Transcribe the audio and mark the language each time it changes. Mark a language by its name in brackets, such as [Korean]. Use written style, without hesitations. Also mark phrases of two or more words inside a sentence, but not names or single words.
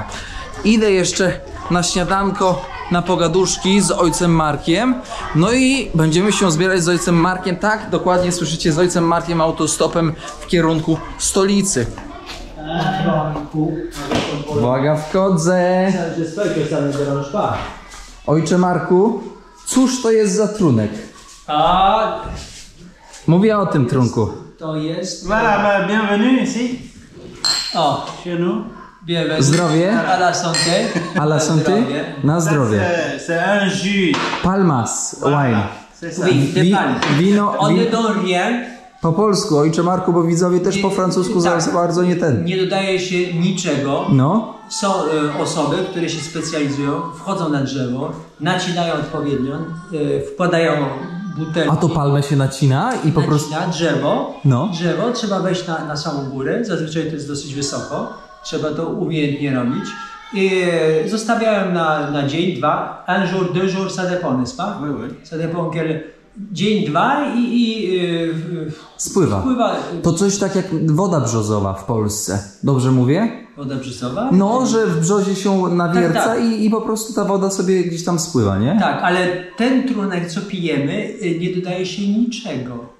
[Polish] Idę jeszcze na śniadanko, na pogaduszki z ojcem Markiem, no i będziemy się zbierać z ojcem Markiem, tak, dokładnie słyszycie, z ojcem Markiem autostopem w kierunku stolicy. Uwaga, wchodzę. Ojcze Marku, cóż to jest za trunek? A Mówię o tym trunku. to jest... [French] Voilà, bienvenue ici, O, chez nous. bienvenue. [Polish] Zdrowie. [French] A la santé. A la santé? [Polish] Na zdrowie. [French] C'est un jus. [English] Palmas, wine. [French] C'est ça. Oui, de Wi- palme. [Polish] wino, [French] On ne win, donne rien. [Polish] po polsku, ojcze Marku, bo widzowie też po francusku Tak. za bardzo nie ten. Nie dodaje się niczego. No, Są osoby, które się specjalizują, wchodzą na drzewo, nacinają odpowiednio, wkładają butelki. a to palmę się nacina i po prostu... Nacina drzewo. No. Drzewo trzeba wejść na samą górę, zazwyczaj to jest dosyć wysoko. Trzeba to umiejętnie robić. I zostawiają na dzień, dwa, [French] un jour, deux jours, ça dépend, n'est-ce pas? Oui, oui. Ça dépend quel... [Polish] Dzień, dwa i Spływa. wpływa To coś tak jak woda brzozowa w Polsce. Dobrze mówię? woda brzozowa. No, że w brzozie się nawierca Tak, tak. I po prostu ta woda sobie gdzieś tam spływa, nie? Tak, ale ten trunek, co pijemy, nie dodaje się niczego.